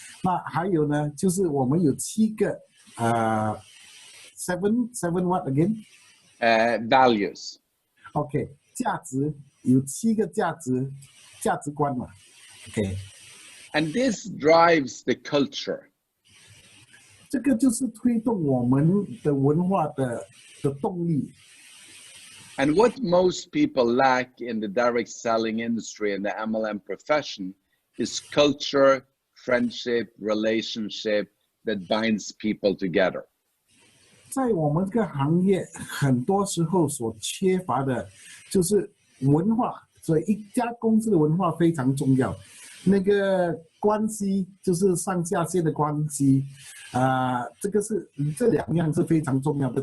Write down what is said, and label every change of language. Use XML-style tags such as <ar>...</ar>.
<zh>那还有呢，就是我们有7个</zh> <en>seven what again? Values.</en> <zh>OK， 价值有7个价值观嘛 ？OK。</zh> <en>And this drives the culture.</en> <zh>这个就是推动我们的文化的动力。</zh> <en>And what most people lack in the direct selling industry and the MLM profession is culture, friendship, relationship that binds people together.</en> <zh>在我们这个行业，很多时候所缺乏的就是文化，所以一家公司的文化非常重要。那个关系就是上下线的关系，这个是这两样是非常重要的。</zh>